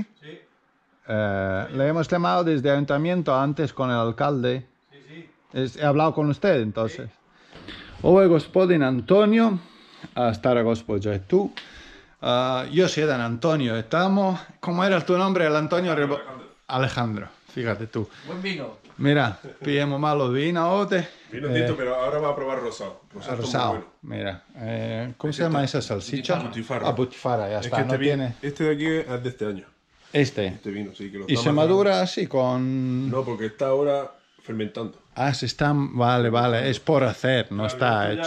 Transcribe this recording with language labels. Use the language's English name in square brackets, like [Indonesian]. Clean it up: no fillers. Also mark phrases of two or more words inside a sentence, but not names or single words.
[Spanish] Sí. Le hemos llamado desde ayuntamiento antes con el alcalde. Sí, sí. He hablado con usted entonces. [Croatian] Ovo je gospodin Antonio, a stara gospođa je tu. Još jedan Antonio je tamo. [Spanish] ¿Cómo era tu nombre? El Antonio Alejandro. Fíjate tú. Buen vino. Mira, [Croatian] pijemo malo vina ovdje. [Spanish] Vino tinto, pero ahora va a probar rosado. Rosado, bueno. mira. ¿Cómo se llama esa salchicha? Butifarra. Ah, butifarra, ya Es está. que No tiene... este de aquí es de este año. Este vino, sí. Que lo y está se madura así con... No, porque está ahora fermentando. Ah, se está... Vale, vale, es por hacer, no está hecho.